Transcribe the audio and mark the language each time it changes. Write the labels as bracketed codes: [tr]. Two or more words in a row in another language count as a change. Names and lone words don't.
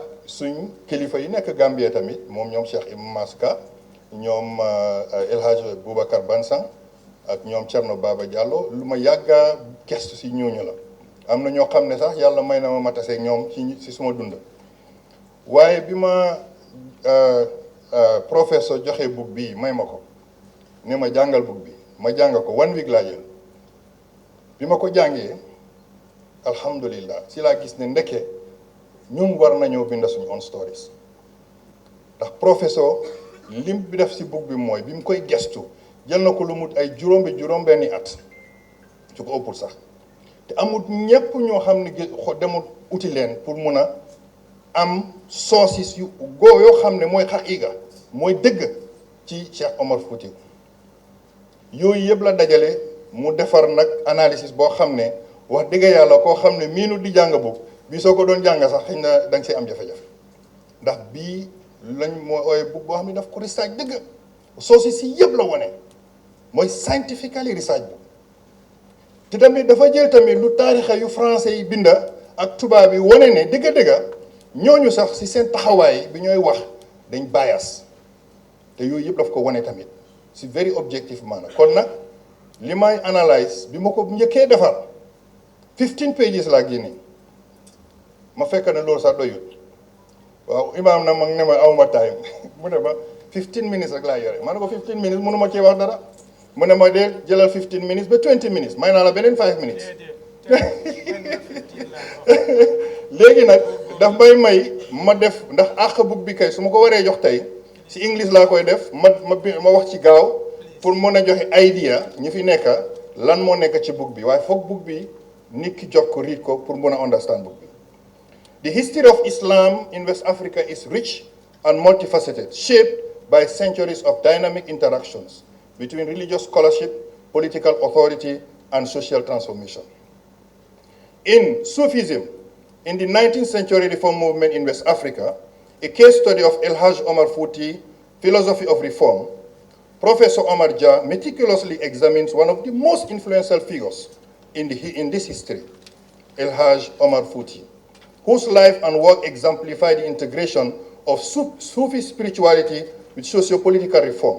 [wo] suñ kilifa yi nekk Gambie tamit moom ñoom Cheikh Imam Maska ñoom El Hadj Boubacar Bansang ak ñoom Thierno Baba Diallo lu ma yàgga gestu si ñooñu la am na ñoo xam ne sax yàlla may na ma tase ñoom si suma dund waaye bi ma professeur joxe book bi may ma ko ne ma jàngal book bi ma jàng ko 1 week laa jël bi ma ko jàngee alhamdulillah si laa gis ne ndeke ñun war nañoo bind suñu [en] own stories [wo] ndax professeur lim bi def si book bi mooy bi mu koy gestu jël na ko lu mut ay juróom-benni at su ko ëppul sax te amul ñépp ñoo xam ne demul uti leen pour mun a am sources yu yoo xam ne mooy xaqiiqa mooy dëgg ci Cheikh Omar Fouti yooyu yëpp la dajale mu defar nag analysis boo xam ne wax dëgg yàlla koo xam ne miinu di jàng bu bii soo ko doon jàng sax xëy na da nga see am jafe-jafe ndax bii lañ mooy ooye bug boo xam ne daf ko research dëgg sources yi yëpp la wone mooy [en] scientifically research [wo] bu te tamit dafa jël tamit lu taarixa yu français yi binda ak tubaab yi wane ne dëgg-dëgg ñooñu sax si seen taxawaay bi ñooy wax dañ bias te yooyu yëpp daf ko wane tamit si [en] very objective [wo] maanaam kon nag li may analyse bi ma ko njëkkee defar 15 pages laa génne ma fekk ne loolu sax doyut waaw imaam na mag ne ma awma time mu ne ma 15 minutes rek laa yore ma ne ko 15 minutes mënu ma cee wax dara mu ne ma dee jëlal 15 minutes ba 20 minutes may naa la beneen 5 minutes léegi nag daf may ma def ndax àq book bi kay su ma ko waree jox tey si English laa koy def ma wax ci gaaw pour mën a joxe idea ñi fi nekk lan moo nekk ci book bi waaye foog book bi nit ki jox ko read ko pour mën a understand book bi. [en] The history of Islam in West Africa is rich and multifaceted, shaped by centuries of dynamic interactions between religious scholarship, political authority, and social transformation. In Sufism, in the 19th century reform movement in West Africa, a case study of El Hajj Omar Fouti, philosophy of reform, Professor Omar Jah meticulously examines one of the most influential figures in this history, El Hajj Omar Fouti, whose life and work exemplify the integration of Sufi spirituality with socio-political reform.